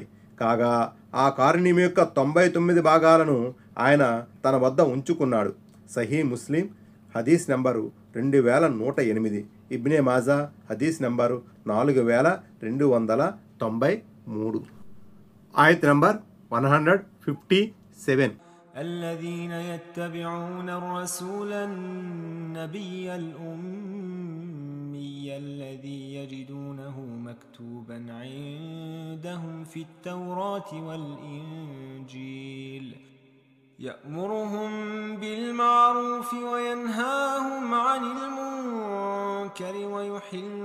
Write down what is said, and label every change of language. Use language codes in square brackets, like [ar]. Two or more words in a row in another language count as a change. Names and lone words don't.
[te] కాగా ఆ కారుణ్యం యొక్క 99 భాగాలను ఆయన తన వద్ద ఉంచుకున్నాడు. సహీ ముస్లిం హదీస్ నంబరు 2108, ఇబ్నే మాజా హదీస్ నంబరు 4293. ఆయత్ నంబర్ 157. [ar] الذين يتبعون الرسول النبي الأمي الذي يجدونه مكتوبا عندهم في التوراة والإنجيل يأمرهم بالمعروف وينهاهم عن المنكر ويحل